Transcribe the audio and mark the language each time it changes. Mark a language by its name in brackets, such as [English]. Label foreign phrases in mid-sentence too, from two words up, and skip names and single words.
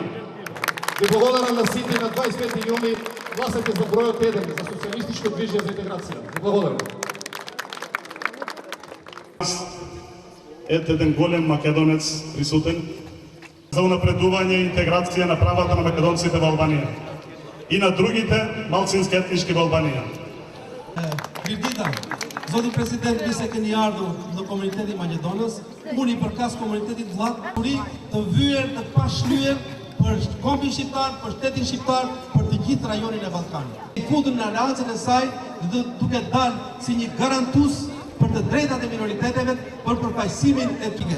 [Macedonian] Ви благодарам на сите на 25 јуни, гласате за бројот 1 за Социјалистичко движење за интеграција. Ви благодарам. Ете еден голем македонец присутен за унапредување и интеграција на правата на македонците во Албанија и на другите малцински етнички во Албанија. [Albanian] Mirëdita, zoti president, mi se keni ardhur në komunitetin Maqedonës, unë i përkas komunitetit vllak, të vyer, të pashlyer për kombin shqiptar, për shtetin shqiptar, për të gjithë rajonin e Ballkanit. I kundër në aleancën e saj, duke dalë si një garantues për të drejtat e minoriteteve, për përfaqësimin etnik.